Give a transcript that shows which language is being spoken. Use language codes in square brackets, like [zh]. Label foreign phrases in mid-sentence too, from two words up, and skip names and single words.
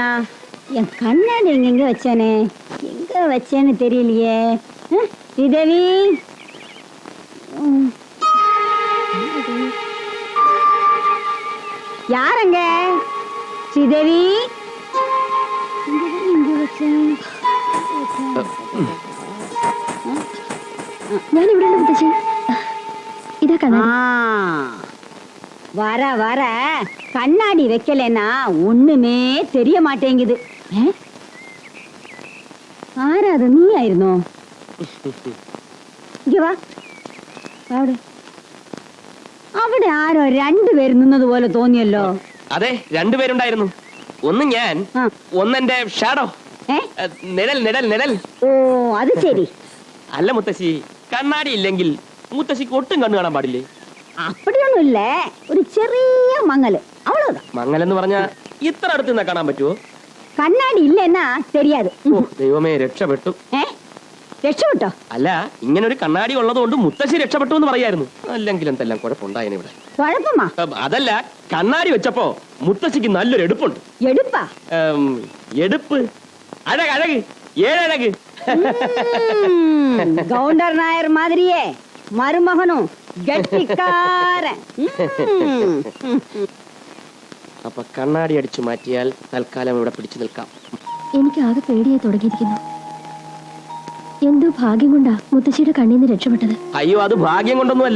[ta] என் கண்ணாடி எங்க வச்சேனே, எங்க வச்சேன்னு தெரியலையே. ஸ்ரீதேவி, யாரங்க? ஸ்ரீதேவி, எங்க வச்சேன்? [ml] ഞാൻ ഇവിടെ ഉണ്ട് മുത്തശ്ശി. ഇതാ കണ്ണാടി. [ta] வர வர கண்ணாடி வைக்கலன்னா ஒண்ணுமே தெரிய மாட்டேங்குது. [ml] ആരാ അത്? നീ ആയിരുന്നോ? [ta] இங்க வா. [ml] അവിടെ ആരോ രണ്ടുപേര് നിന്നത് പോലെ തോന്നിയല്ലോ. അതെ, രണ്ടുപേരുണ്ടായിരുന്നു. ഒന്ന് ഞാൻ, ഒന്നെന്റെ ഷാഡോ. നിഴൽ നിഴൽ നിഴൽ. ഓ, അത് ശരി. അല്ല മുത്തശ്ശി, കണ്ണാടി ഇല്ലെങ്കിൽ മുത്തശ്ശിക്ക് ഒട്ടും കണ്ണു കാണാൻ പാടില്ലേ? [ta] அப்படிയൊന്നും இல்ல, [ml] ഒരു ചെറിയ മങ്ങല്, അவ்வளவுதான். മങ്ങലെന്ന് പറഞ്ഞാ ഇത്ര അടുത്ത് നിന്നാ കാണാൻ പറ്റുമോ? കണ്ണാടി ഇല്ലെന്നാ தெரியாது. ഓ ദൈവമേ, രക്ഷപ്പെട്ടു. രക്ഷപ്പെട്ടോ? അല്ല, ഇങ്ങനെ ഒരു കണ്ണാടി ഉള്ളത് കൊണ്ട് മുത്തശ്ശി രക്ഷപ്പെട്ടു എന്ന് പറയായിരുന്നു. അല്ലെങ്കിൽ എന്തെല്ലാം കുഴപ്പമുണ്ടായിരുന്നു ഇവിടെ. കുഴപ്പമാ? അതല്ല, കണ്ണാടി വെച്ചപ്പോ മുത്തശ്ശിക്ക് നല്ലൊരു എടുപ്പുണ്ട്. എടുപ്പാ? എടുപ്പ്, അഴക്, ഏഴഴക്. ഗൗണ്ടർ നായർ മാതിരിയേ മരുമകനും ഗട്ടിക്കാരൻ. അപ്പൊ കണ്ണാടി അടിച്ചു മാറ്റിയാൽ തൽക്കാലം ഇവിടെ പിടിച്ചു നിൽക്കാം. എനിക്ക് ആകെ പേടിയായി തുടങ്ങിയിരിക്കുന്നു. എന്തോ ഭാഗ്യം കൊണ്ടാ മുത്തശ്ശിയുടെ കണ്ണീന്ന് രക്ഷപ്പെട്ടത്. അയ്യോ, അത് ഭാഗ്യം കൊണ്ടൊന്നുമല്ല.